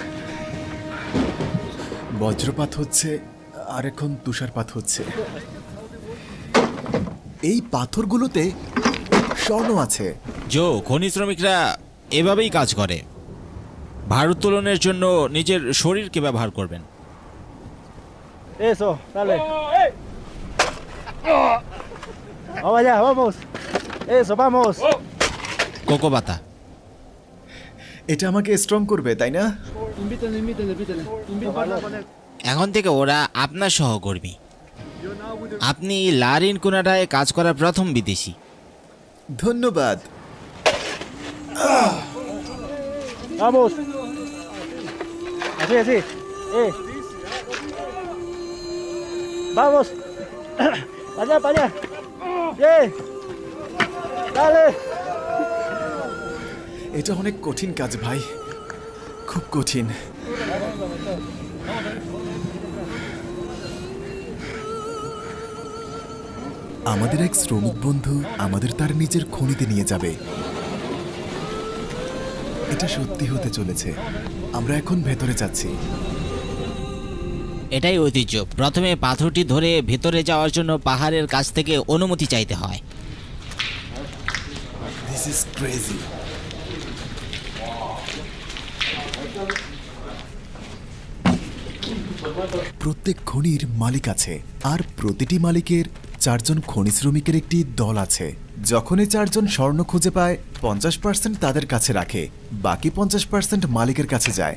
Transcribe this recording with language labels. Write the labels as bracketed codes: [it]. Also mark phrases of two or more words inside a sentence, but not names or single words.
[bn] বজ্রপাত হচ্ছে আর এখন তুষারপাত হচ্ছে। এই পাথরগুলোতে স্বর্ণ আছে। জো, খনি শ্রমিকরা এভাবেই কাজ করে। ভারোত্তোলনের জন্য নিজের শরীরকে ব্যবহার করবেন। [es] Eso, dale. Vamos allá, vamos. Eso, vamos. [bn] কোকোবাতা। এটা আমাকে স্ট্রং করবে, তাই না? এখন থেকে ওরা আপনার সহকর্মী। আপনি লারিন কোনাডায় কাজ করা প্রথম বিদেশি। ধন্যবাদ। [es] Vamos. Así, así. Vamos. Para allá, para allá. Dale. [bn] এটা অনেক কঠিন কাজ ভাই, খুব কঠিন। আমাদের এক শ্রমিক বন্ধু আমাদের তার নিজের খনিতে নিয়ে যাবে। এটা সত্যি হতে চলেছে। আমরা এখন ভেতরে যাচ্ছি। এটাই ঐতিহ্য। প্রথমে পাথরটি ধরে ভেতরে যাওয়ার জন্য পাহাড়ের কাছ থেকে অনুমতি চাইতে হয়। [en] This is crazy. [bn] প্রত্যেক খনির মালিক আছে, আর প্রতিটি মালিকের 4 জন খনি শ্রমিকের একটি দল আছে। যখনই 4 জন স্বর্ণ খুঁজে পায় 50% তাদের কাছে রাখে, বাকি 50% মালিকের কাছে যায়।